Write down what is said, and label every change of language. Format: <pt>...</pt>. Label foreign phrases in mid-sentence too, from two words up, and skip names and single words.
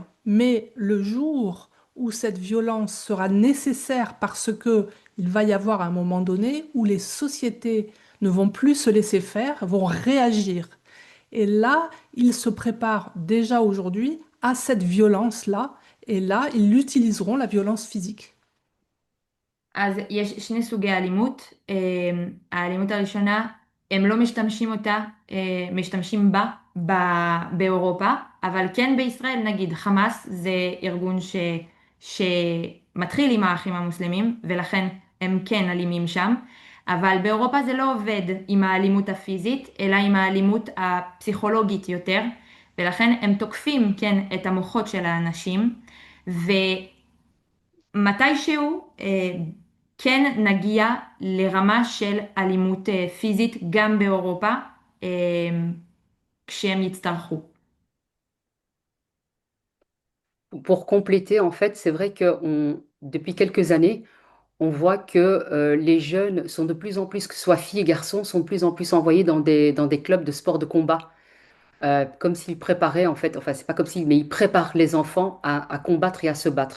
<fr>Mais le jour où cette violence sera nécessaire parce que il va y avoir un moment donné où les sociétés ne vont plus se laisser faire, vont réagir. Et là, ils se préparent déjà aujourd'hui à cette violence-là. Et là, ils utiliseront la violence physique.</fr> <he>אז יש שני סוגי אלימות. האלימות הראשונה, הם לא משתמשים בה באירופה, אבל כן בישראל, נגיד חמאס זה ארגון שמתחיל עם האחים המוסלמים, ולכן הם כן אלימים שם, אבל באירופה זה לא עובד עם האלימות הפיזית, אלא עם האלימות הפסיכולוגית יותר, ולכן הם תוקפים כן את המוחות של האנשים, ומתישהו כן נגיע לרמה של אלימות פיזית גם באירופה, כשהם יצטרכו.</he> <fr>Pour compléter, en fait, c'est vrai que depuis quelques années, on voit que les jeunes sont de plus en plus, que ce soit filles et garçons, sont de plus en plus envoyés dans des clubs de sport de combat. Comme s'ils préparaient, en fait, enfin, c'est pas comme s'ils, mais ils préparent les enfants à combattre et à se battre.</fr>